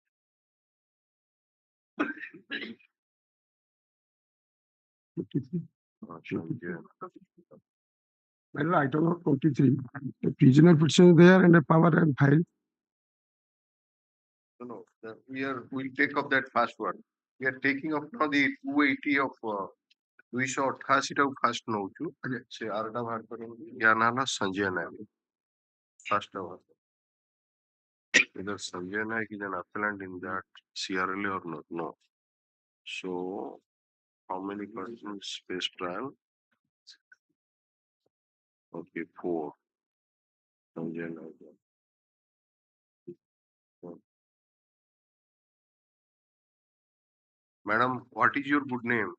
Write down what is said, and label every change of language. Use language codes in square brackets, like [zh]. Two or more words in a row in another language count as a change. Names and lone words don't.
[en] Well, item of 23. The prisoner petition is there and a power and file. No, we'll take up that first one. We are taking up now the 280 of 288 [or] ଟାକୁ first ନଉଛୁ ସେ ଆରଟା ବାହାର କରନ୍ତୁ ୟା ନାଁ ହେଲା ସଞ୍ଜୟ ନାୟକ first ଟା ବାହାର [en] either Sanjay Naik is an appellant in that CRLA or not. No. So how many persons face trial? Okay, 4. Sanjay Naik. Madam, what is your good name?